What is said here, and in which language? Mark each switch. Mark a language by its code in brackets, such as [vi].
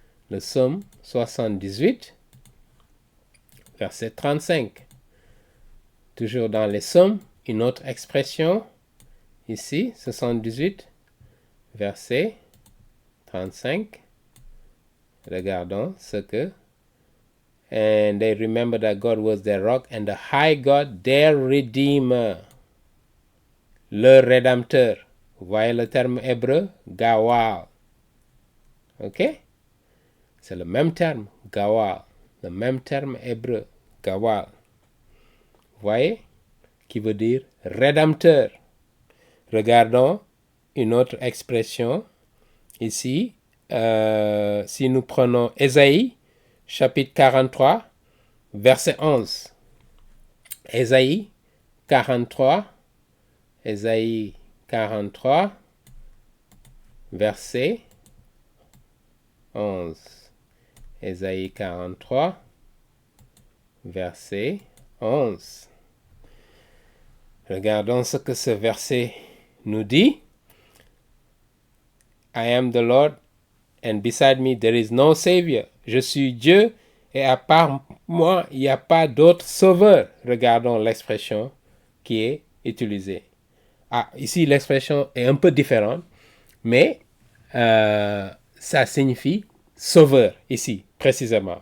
[fr] Le Psaume 78, verset 35. Toujours dans les Psaumes, une autre expression, ici, 78, verset 35. Regardons ce que... [en] And they remember that God was their rock and the high God, their redeemer. [fr] Le rédempteur. Vous voyez le terme hébreu? Gawal. Ok? C'est le même terme, Gawal. Le même terme hébreu, Gawal. Vous voyez? Qui veut dire rédempteur. Regardons une autre expression. Ici, si nous prenons Ésaïe, chapitre 43, verset 11. Ésaïe 43, Ésaïe 43, verset 11. Ésaïe 43, verset 11. Regardons ce que ce verset nous dit. [en] I am the Lord, and beside me there is no Savior. [fr] Je suis Dieu, et à part moi, il n'y a pas d'autre sauveur. Regardons l'expression qui est utilisée. Ah, ici, l'expression est un peu différente, mais ça signifie sauveur, ici, précisément.